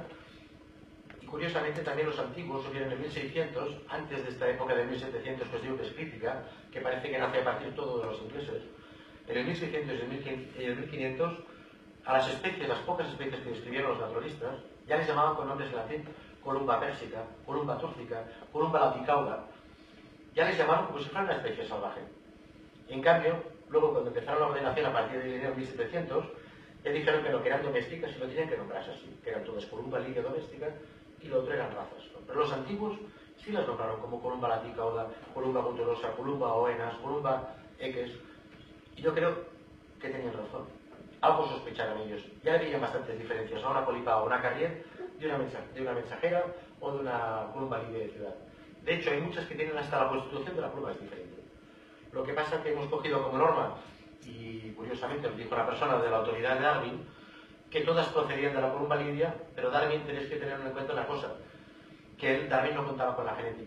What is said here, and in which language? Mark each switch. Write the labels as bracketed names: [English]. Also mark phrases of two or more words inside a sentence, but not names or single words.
[Spanish] Y curiosamente también los antiguos surgieron en 1600, antes de esta época de 1700 que os digo que es crítica, que parece que nace a partir todo de los ingleses. En el 1600 y el 1500, a las especies, las pocas especies que describieron los naturalistas, ya les llamaban con nombres en latín columba persica, columba túrcica, columba laticauda. Ya les llamaban como si fuera una especie salvaje. En cambio, luego cuando empezaron la ordenación a partir del año 1700, ya dijeron que no, que eran domésticas y lo tenían que nombrarse así, que eran todas columba lidia doméstica y lo otro eran razas. Pero los antiguos sí las nombraron como columba laticauda, columba guturosa, columba oenas, columba eques. Y yo creo que tenían razón. Algo sospecharon ellos. Ya veían bastantes diferencias a una polipa o una carrier de una mensajera o de una columba lidia de ciudad. De hecho, hay muchas que tienen hasta la constitución de la pluma es diferente. Lo que pasa es que hemos cogido como norma, y curiosamente lo dijo la persona de la autoridad de Darwin, que todas procedían de la columba lidia, pero Darwin tenéis que tener en cuenta una cosa, que Darwin no contaba con la genética.